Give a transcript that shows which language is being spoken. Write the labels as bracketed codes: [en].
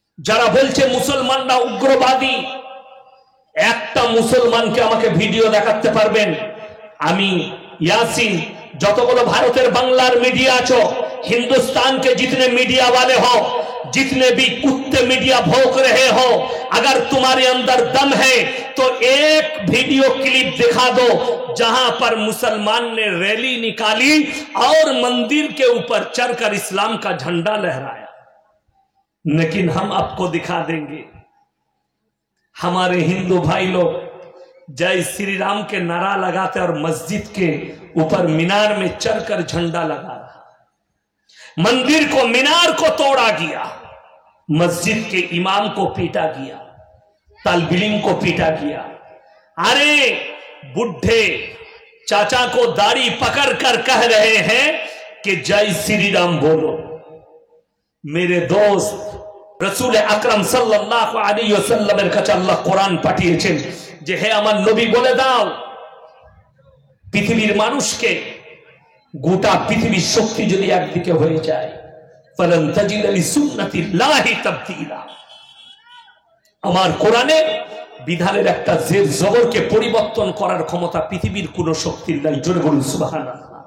[bn] যারা বলছে মুসলমানরা উগ্রবাদী, একটা মুসলমানকে আমাকে ভিডিও দেখাতে পারবেন? আমি [hi] यासीन, [bn] যতগুলো ভারতের বাংলার [hi] मीडिया [bn] আছো, [hi] हिंदुस्तान के जितने मीडिया वाले हो, जितने भी कुत्ते मीडिया भौंक रहे हो, अगर तुम्हारे अंदर दम है तो एक वीडियो क्लिप दिखा दो जहां पर मुसलमान ने रैली निकाली और मंदिर के ऊपर चढ़कर इस्लाम का झंडा लहराया। लेकिन हम आपको दिखा देंगे, हमारे हिंदू भाई लोग जय श्री राम के नारा लगाते और मस्जिद के ऊपर मीनार में चढ़कर झंडा लगा रहा, मंदिर को मीनार को तोड़ा गया, मस्जिद के इमाम को पीटा गया, तालिब को पीटा गया। अरे बुढ़े चाचा को दाढ़ी पकड़ कर कह रहे हैं कि जय श्री राम बोलो। मेरे दोस्त, [bn] रसूल अकरम सल्लल्लाहु अलैहि वसल्लमेर काছে আল্লাহ কোরআন পাঠিয়েছেন যে হে আমার নবী বলে দাও পৃথিবীর মানুষকে, গোটা পৃথিবীর শক্তি যদি একদিকে হয়ে যায়, [ar] ফালান তাজিদ লিসুন্নাতিল্লাহি তাবদীলা, [bn] আমার কোরআনে বিধানের একটা জের জবরকে পরিবর্তন করার ক্ষমতা পৃথিবীর কোন শক্তির নাই। জোরে বলুন সুবহানাল্লাহ।